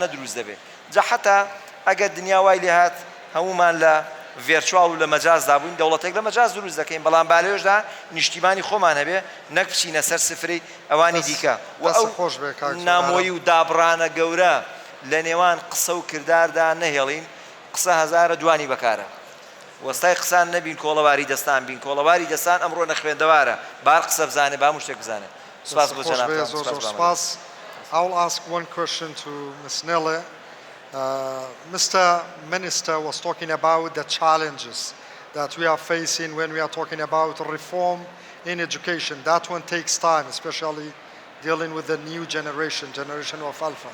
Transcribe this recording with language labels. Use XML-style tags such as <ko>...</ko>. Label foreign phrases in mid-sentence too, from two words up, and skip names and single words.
<ckb>دروست دەبێت جا حتا ئەگەر دنیا وای لێ هات هەمومان لە ڤێرچوال و لە مەجازدا بووین دەوڵەتێک لە مەجاز دروست دەکەین بەڵام بالێژدا نیشتیمانی خۆمان هەبێ نەک بچینە سەر سفری ئەوانی دیکە و ئەو نامۆیی و دابڕانە گەورە لە نێوان قسە و کرداردا نەهێڵین قسە هەزارە دوانی بەکارە وەستای قسان نەبین کۆڵەواری دەستان بین کۆڵەواری دەستان ئەمڕۆ نەخوێندەوارە بار قسە بزانێ با هەموو شتێک بزانێ سپاس بۆ جەنابتان.</ckb> <en>I will ask one question to Ms. Nelle. Mr. Minister was talking about the challenges that we are facing when we are talking about reform in education. That one takes time, especially dealing with the new generation of Alpha.</en>